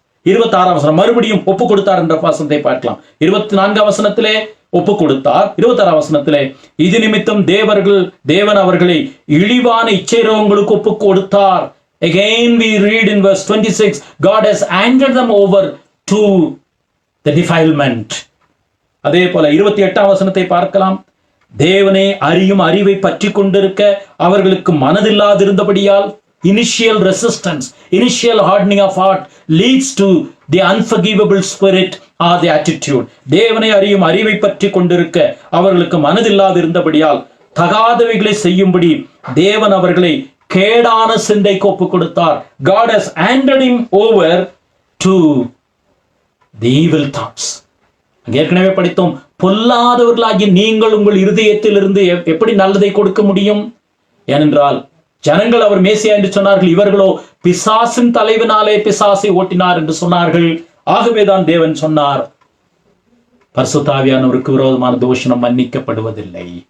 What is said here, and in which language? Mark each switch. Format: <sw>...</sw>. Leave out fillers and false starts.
<ta>26ஆம் வசனம் மறுபடியும் ஒப்பு கொடுத்தார் என்ற வசனத்தை பார்க்கலாம். 24ஆம் வசனத்திலே ஒப்பு கொடுத்தார். 26ஆம் வசனத்திலே இது நிமித்தம் தேவன் அவர்களை இழிவான இச்சைரோகங்களுக்கு ஒப்பு கொடுத்தார்.</ta> <en>Again we read in verse 26, God has handed them over to the defilement.</en> <ta>அதே போல 28ஆம் வசனத்தை பார்க்கலாம். தேவனை அறியும் அறிவை பற்றி கொண்டிருக்க அவர்களுக்கு மனதில்லாதிருந்தபடியால்</ta> <en>initial resistance, initial hardening of heart leads to the unforgivable spirit or the attitude.</en> <ta>தேவனை அறியும் அறிவை பற்றி கொண்டிருக்க அவர்களுக்கு மனதில்லாதிருந்தபடியால் தகாதவைகளை செய்யும்படி தேவன் அவர்களை கேடான சிந்தைக்கு ஒப்பு கொடுத்தார்.</ta> <en>God has handed him over to the evil thoughts.</en> <ta>ஏற்கனவே படித்தோம், பொல்லாதவர்களாகிய நீங்கள் உங்கள் இருதயத்திலிருந்து எப்படி நல்லதை கொடுக்க முடியும்? ஏனென்றால் ஜனங்கள் அவர் மேசியா என்று சொன்னார்கள், இவர்களோ பிசாசின் தலைவனாலே பிசாசை ஓட்டினார் என்று சொன்னார்கள். ஆகவேதான் தேவன் சொன்னார், பரிசுத்த ஆவியானவருக்கு விரோதமான தூஷணம் மன்னிக்கப்படுவதில்லை.</ta>